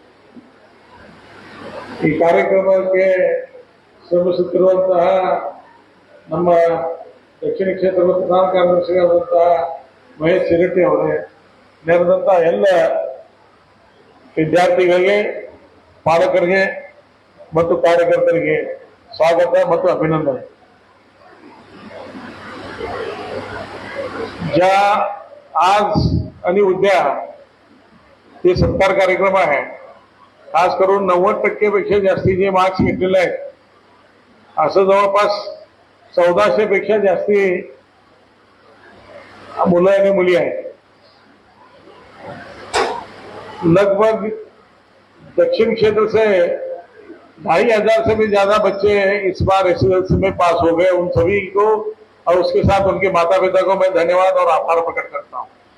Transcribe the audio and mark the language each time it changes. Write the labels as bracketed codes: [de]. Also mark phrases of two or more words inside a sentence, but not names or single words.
[kn] ಈ ಕಾರ್ಯಕ್ರಮಕ್ಕೆ ಶ್ರಮಿಸುತ್ತಿರುವಂತಹ ನಮ್ಮ ದಕ್ಷಿಣ ಕ್ಷೇತ್ರದ ಪ್ರಧಾನ ಕಾರ್ಯದರ್ಶಿಯಾದಂತಹ ಮಹೇಶ್ ಸಿರಟ್ಟಿ ಅವರೇ, ನೆರೆದಂತಹ ಎಲ್ಲ ವಿದ್ಯಾರ್ಥಿಗಳಿಗೆ, ಪಾಲಕರಿಗೆ ಮತ್ತು ಕಾರ್ಯಕರ್ತರಿಗೆ स्वागत ಮತ್ತು अभिनंदन. [mr] ज्या आज आणि उद्या हे सत्कार कार्यक्रम आहे, खास करून 90% पेक्षा जास्ती जे मार्क्स घेतलेले आहेत, असं जवळपास 1400 पेक्षा जास्ती मुलं आणि मुली आहेत. [hi] लगभग दक्षिण क्षेत्र से 2500 से भी ज्यादा बच्चे इस बार एसएसएलसी में पास हो गए. उन सभी को और उसके साथ उनके माता पिता को मैं धन्यवाद और आभार प्रकट करता हूं.